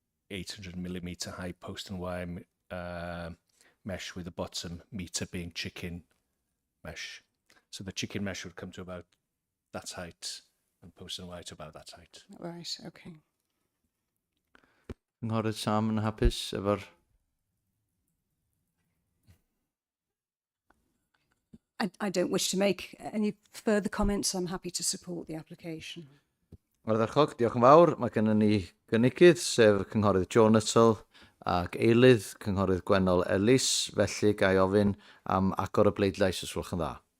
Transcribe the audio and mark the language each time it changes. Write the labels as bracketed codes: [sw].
[en] 800mm high post and wire mesh with the bottom meter being chicken mesh. So the chicken mesh would come to about that height and post and wire to about that height. Right, okay. [cy] Cynghorydd Sam yn hapus efo'r... [en] I don't wish to make any further comments. I'm happy to support the application. [cy] Ardderchog, diolch yn fawr. Mae gennym ni gynigydd, sef Cynghorydd Joe Nuttall ac eilydd Cynghorydd Gwennol Ellis. Felly gai ofyn am agor y bleidlais os gwelwch yn dda.